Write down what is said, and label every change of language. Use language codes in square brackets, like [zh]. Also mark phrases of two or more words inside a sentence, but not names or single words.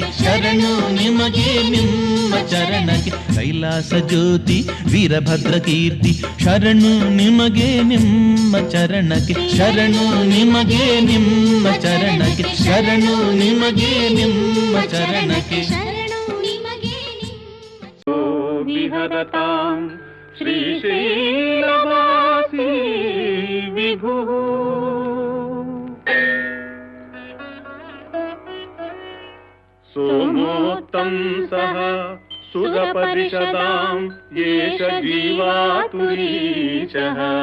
[kn] ಶರಣು ನಿಮಗೆ ನಿಮ್ಮ ಚರಣಕ್ಕೆ. ಕೈಲಾಸ ಜ್ಯೋತಿ ವೀರಭದ್ರ ಕೀರ್ತಿ ಶರಣು ನಿಮಗೆ ನಿಮ್ಮ ಚರಣಕ್ಕೆ. ಶರಣು ನಿಮಗೆ ನಿಮ್ಮ ಚರಣಕ್ಕೆ. ಶರಣು ನಿಮಗೆ ನಿಮ್ಮ ಚರಣಕ್ಕೆ. ಶರಣು ನಿಮಗೆ [sa] ವಿಹರತಾಂ ಶ್ರೀಶೈಲವಾಸಿ ವಿಭುಃ. ಸೋಮೋತ್ತಂ ಸಹ ಸುರಪರಿಷದಾಂ ಯೇಷ ಜೀವಾತುರೀಶಃ.